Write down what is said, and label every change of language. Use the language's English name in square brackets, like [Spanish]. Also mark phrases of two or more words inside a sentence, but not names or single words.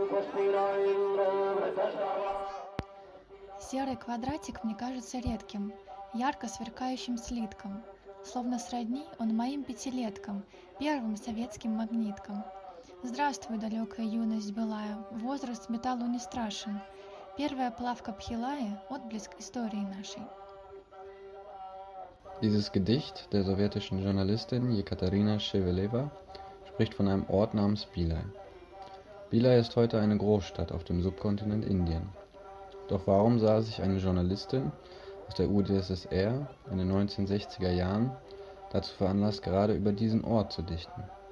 [Russian] Серый квадратик мне кажется редким, ярко сверкающим слитком. Словно сродни он моим пятилеткам, первым советским магниткам. Здравствуй, далекая юность былая, возраст металлу не страшен. Первая плавка Пхилая — отблеск истории нашей. [German] Dieses Gedicht der sowjetischen Journalistin Jekaterina Shevelewa spricht von einem Ort namens Bilaj. Bilaj ist heute eine Großstadt auf dem Subkontinent Indien. Doch warum sah sich eine Journalistin aus der UdSSR in den 1960er Jahren dazu veranlasst, gerade über diesen Ort zu dichten?